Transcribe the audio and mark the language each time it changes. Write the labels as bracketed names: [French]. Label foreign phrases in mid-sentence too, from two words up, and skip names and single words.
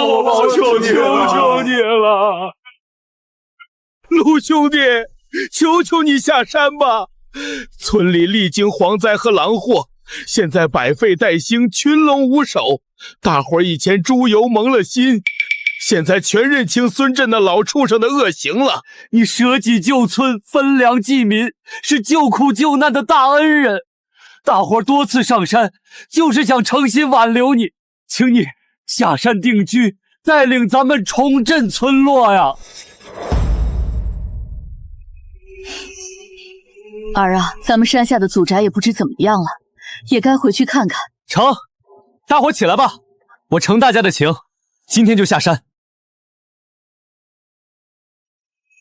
[Chinese] 我求你了，陆兄弟，求求你下山吧！村裡歷經蝗災和狼禍，現在百廢待興，群龍無首，大夥兒以前豬油蒙了心，現在全認清孫鎮那老畜生的惡行了。你捨己救村，分糧濟民，是救苦救難的大恩人。大夥多次上山，就是想誠心挽留你，請你下山定居，帶領咱們重振村落呀！兒啊，咱們山下的祖宅也不知怎麼樣了，也該回去看看。成，大夥起來吧，我承大家的情，今天就下山。